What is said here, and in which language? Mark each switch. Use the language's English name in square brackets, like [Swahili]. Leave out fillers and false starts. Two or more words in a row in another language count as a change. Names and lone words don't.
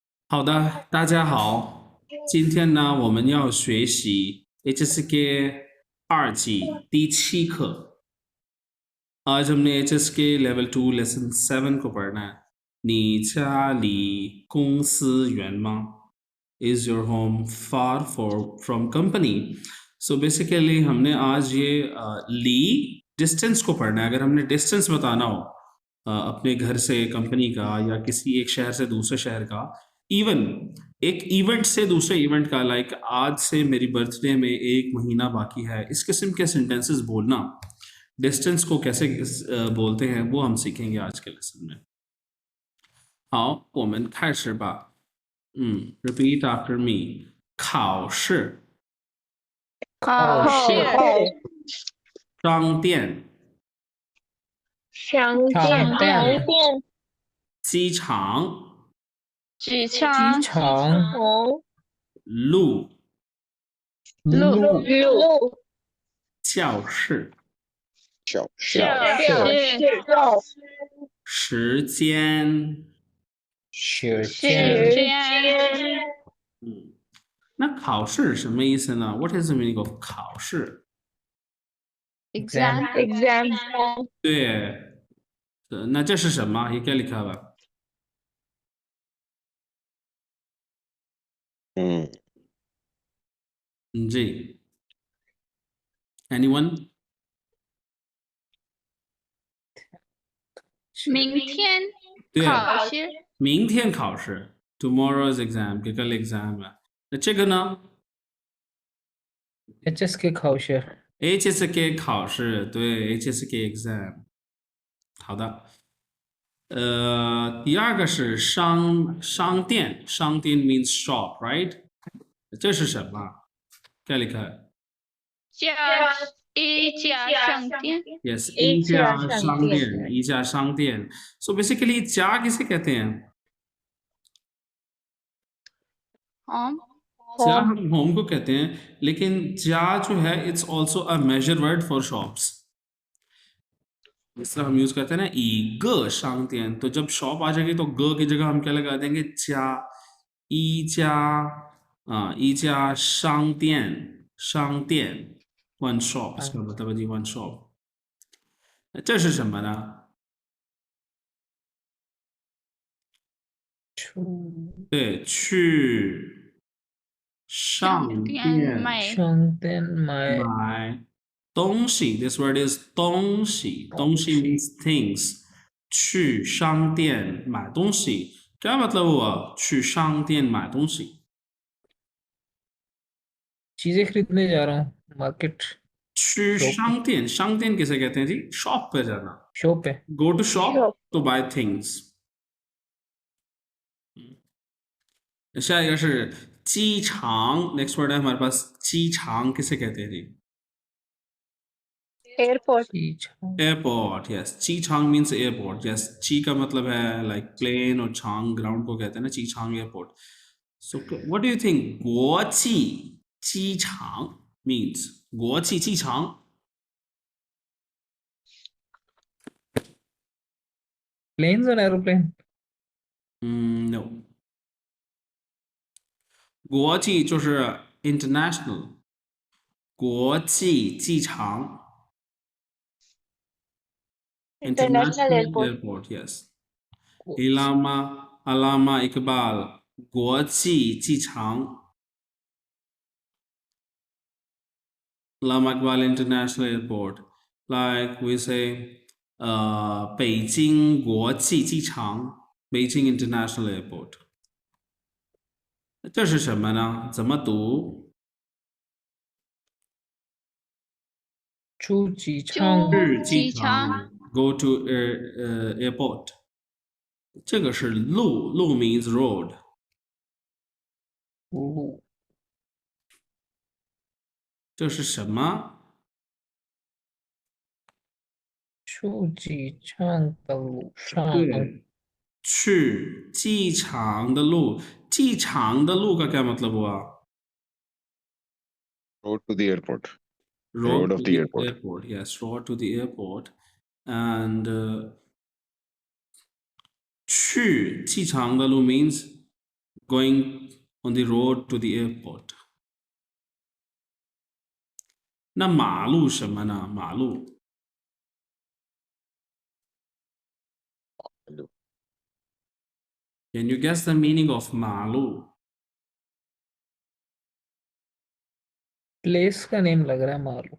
[Chinese] 好的，大家好，今天呢，我们要学习 HSK 2季第7课। [Urdu] آج ہم نے HSK لیول 2 لیسن 7 کو پڑھنا ہے. [Chinese] 你家离公司远吗 [English] Is your home far from company? So basically [Urdu] ہم نے آج یہ لی ڈسٹینس کو پڑھنا ہے. اگر ہم نے ڈسٹینس بتانا ہو اپنے گھر سے کمپنی کا یا کسی ایک شہر سے دوسرے شہر کا، ایون ایک ایونٹ سے دوسرے ایونٹ کا، لائک آج سے میری برتھ ڈے میں 1 مہینہ باقی ہے، اس قسم کے سینٹینسز بولنا، ڈسٹینس کو کیسے بولتے ہیں وہ ہم سیکھیں گے آج کے لیسن میں. [Chinese] 好，我们开始吧。 [English] repeat after me。 [Chinese] 考试、考试、商店、商店、机场、机场、路、路、教室、时间。那考试什么意思呢？ [English] What is the meaning of 考试？ exam [Chinese] 对，那这是什么？ [Urdu] یہ کیا لکھا ہوا ہے? जी, [English] anyone? [Chinese] 明天对，考试明天考试 [English] tomorrow's exam, [Urdu] کل ایگزام ہے. [Chinese] 那这个呢 HSK 考试 HSK 考试，对 HSK exam。好的，第二个是商店，商店 [English] means shop, right？ [Chinese] 这是什么？ [Urdu] کیا لکھا ہے? [Chinese] 一家商店 Yes, 一家商店，一家商店。 [English] So basically [Chinese] 家 [Urdu] کسے کہتے ہیں? 家 ہم ہوم کو کہتے ہیں، لیکن جا جو ہے [English] it's also a measure word for shops. [Urdu] اس طرح ہم یوز کرتے ہیں نا, [Chinese] 一个商店, [Urdu] تو جب شاپ آ جائے گی تو گ کی جگہ ہم کیا لگا دیں گے? [Chinese] जा। 一家商店，商店 [English] one shop, [Urdu] اس کا مطلب ہے جی [English] one shop. [Chinese] 这是什么呢？对，去商店买东西。 [English] This word is [Chinese] 东西，东西 [English] means things。 [Chinese] 去商店买东西 [Urdu] کیا مطلب ہوا? [Chinese] 去商店买东西， [Urdu] چیزیں خریدنے جا رہا ہوں مارکیٹ [Chinese] 去商店，商店 [Urdu] کسے کہتے ہیں جی؟ شاپ پہ جانا. شاپ پہ [English] Go to shop to buy things。 [Chinese] 下一个是机场 [English] next word [Urdu] ہے ہمارے پاس, 机场 کسے کہتے ہیں جی? [English] एयरपोर्ट, yes। चीचांग means airport, yes। [Urdu] چی کا مطلب ہے لائک پلین اور چانگ گراؤنڈ کو کہتے ہیں نا, चीचांग एयरपोर्ट। [English] So what do you think [Chinese] 国际机场 [English] means? [Chinese] 国际机场 [Urdu] پلینز اور ایروپلین [English] no， [Chinese] 国际就是 international， 国际机场 [English] international airport, yes。 अलामा इकबाल [Chinese] 国际机场 [English] Allama Iqbal International Airport, like we say [Chinese] 北京国际机场 [English] Beijing International Airport。 [Chinese] 这是什么呢？怎么读？出机场去机场 [English] Go to airport。 [Chinese] 这个是路，路 [English] means road。 [Chinese] 这是什么？出机场的路上对，去机场的路，机场的路 [Urdu] کا کیا مطلب ہوا? [English] Road to the airport. Road of to the airport. airport, yes, road to the airport. And [Chinese] 去机场的路 [English] means going on the road to the airport. [Chinese] 那马路什么呢？ [English] 马路 Can you guess the meaning of 马路 [Urdu] پلیس کا نیم لگ رہا ہے معلوم.